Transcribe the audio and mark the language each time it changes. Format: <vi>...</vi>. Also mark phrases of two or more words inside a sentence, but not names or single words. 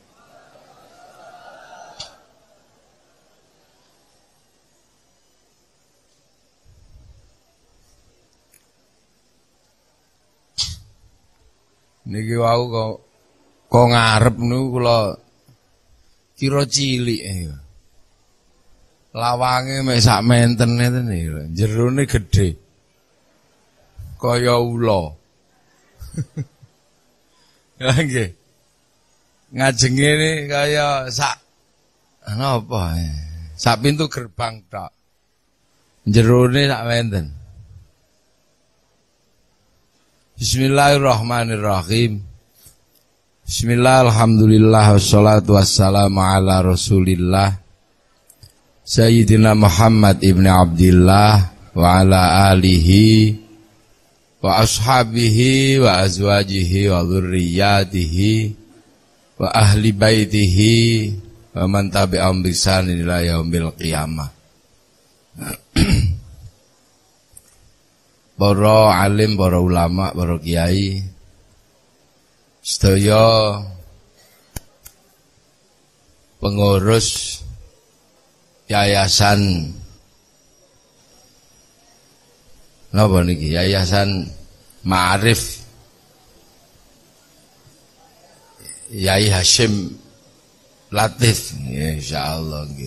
<jv>Niki wau kok ngarep niku kula kira cilik lawange mek sak menten ngeten niku, jerone gedhe. Kaya ula. Ya nggih. Ngajenge ini kaya sak napa ya? Sak pintu gerbang tok. Jerone sak menten.</jv> <ar>Bismillahirrahmanirrahim. بسم الله، الحمد لله، والصلاة والسلام على رسول الله سيدنا محمد بن عبد الله وعلى آله وأصحابه وأزواجه وذرياته وأهل بيته ومن تبعهم بإحسان إلى يوم القيامة.</ar> <jv>Para alim, para ulama, para kiai, sedaya pengurus yayasan napa niki, Yayasan Ma'arif Yai Hasyim Latif, ya insyaallah nggih.</jv>